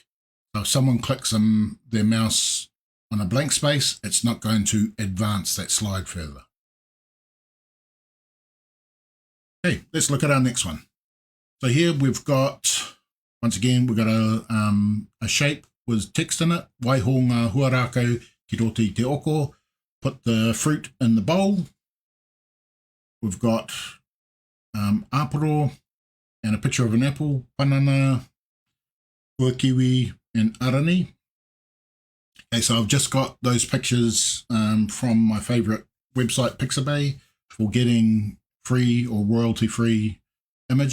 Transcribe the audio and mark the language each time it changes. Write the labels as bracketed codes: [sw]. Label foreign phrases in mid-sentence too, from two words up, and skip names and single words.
[en] So if someone clicks their mouse on a blank space, it's not going to advance that slide further. Okay, let's look at our next one. So here we've got, once again, we've got a shape with text in it. [mi] Waiho ngā huarako ki roti te oko. [en] Put the fruit in the bowl. We've got aporo and a picture of an apple, banana, huakiwi, and arani. Okay, so I've just got those pictures from my favorite website, Pixabay, for getting free or royalty-free images.